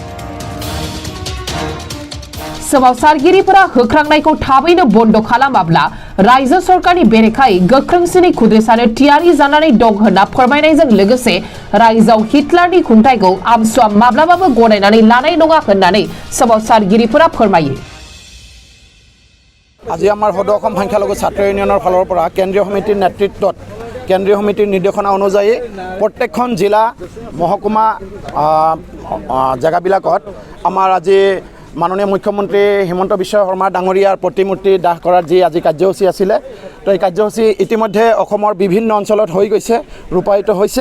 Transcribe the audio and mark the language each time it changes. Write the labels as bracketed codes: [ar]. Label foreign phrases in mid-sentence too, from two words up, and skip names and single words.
[brx] सोमावसारगिरिफोरा होख्रांनायखौ थाबैनो बन्द खालामाब्ला रायजो सरकारनि बेरेखायै गोख्रोंसिनै खुद्रिसारनो थियारि जानानै दं होनना फोरमायनायजों लोगोसे रायजोआव हिटलारनि खुंथायखौ आमसुआ माब्लाबाबो गनायनानै लानाय नङा होननानै सोमावसारगिरिफोरा फोरमायो। [as] আজি আমাৰ সদৌ অসম সংখ্যালঘু ছাত্ৰ ইউনিয়নৰ ফালৰ পৰা কেন্দ্ৰীয় সমিতিৰ নেতৃত্বত কেন্দ্ৰীয় সমিতিৰ নিৰ্দেশনা অনুযায়ী প্ৰত্যেকখন জিলা মহকুমা জেগাবিলাকত আমাৰ আজি মাননীয় মুখ্যমন্ত্ৰী হিমন্ত বিশ্ব শৰ্মা ডাঙৰীয়াৰ প্ৰতিমূৰ্তি দাহ কৰাৰ যি আজি কাৰ্যসূচী আছিলে তো এই কাৰ্যসূচী ইতিমধ্যে অসমৰ বিভিন্ন অঞ্চলত হৈ গৈছে, ৰূপায়িত হৈছে।